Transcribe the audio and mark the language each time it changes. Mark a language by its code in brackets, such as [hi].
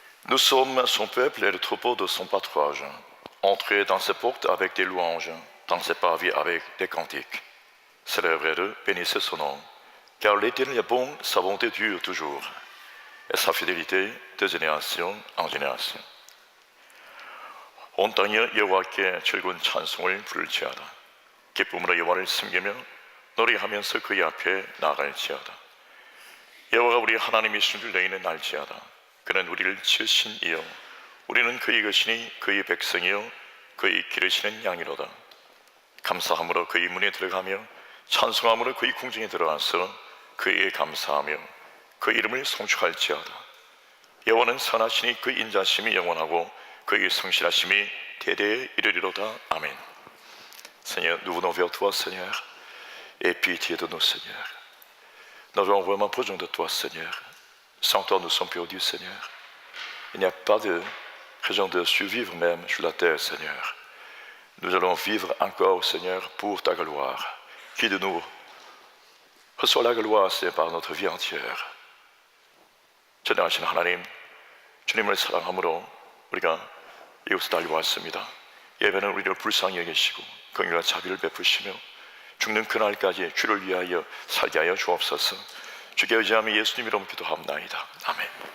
[fr] Nous sommes son peuple et le troupeau de son pâturage. Entrez dans ses portes avec des louanges, dans ses parvis avec des cantiques. Célébrez-le, bénissez son nom. Car l'Éternel est bon, sa bonté dure toujours, et sa fidélité de génération en génération. [ko] 온 땅이 여호와께 즐거운 찬송을 부를지어다. 기쁨으로 여호와를 섬기며 노래하면서 그의 앞에 나아갈지어다. 여호와가 우리 하나님이신 줄 너희는 알지어다. 그는 우리를 지으신 이요 우리는 그의 것이니 그의 백성이요 그의 기르시는 양이로다. 감사함으로 그의 문에 들어가며 찬송함으로 그의 궁정에 들어가서 그에게 감사하며 그 이름을 송축할지어다. 여호와는 선하시니 그 인자심이 영원하고 그의 성실하심이 대대에 이르리로다. Amen. [fr] Seigneur, nous venons vers toi, Seigneur, et pitié de nous, Seigneur. Nous avons vraiment besoin de toi, Seigneur. Sans toi, nous sommes perdus, Seigneur. Il n'y a pas de raison de survivre même sur la terre, Seigneur. Nous allons vivre encore, Seigneur, pour ta gloire. Qui de nous reçoit la gloire, c'est par notre vie entière. [ko] 전능하신 하나님, 주님을 사랑함으로 우리가 이곳에 달려왔습니다. 예배는 우리를 불쌍히 여기시고 긍휼과 자비를 베푸시며 죽는 그날까지 주를 위하여 살게 하여 주옵소서. 주께 의지하며 예수님 이름 기도합나이다. 아멘.